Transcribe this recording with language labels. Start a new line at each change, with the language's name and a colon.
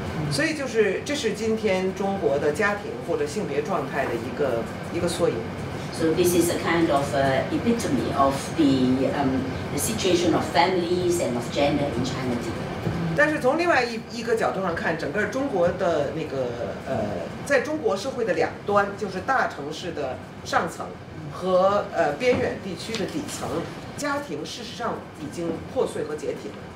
Chinese: 所以这是今天中国的家庭或者性别状态的一个缩影。
English: So this is a kind of epitome of the situation of families and of gender in China today.
Chinese: 但是从另外一个角度上看，整个中国的那个在中国社会的两端，就是大城市的上层和边远地区的底层，家庭事实上已经破碎和解体了。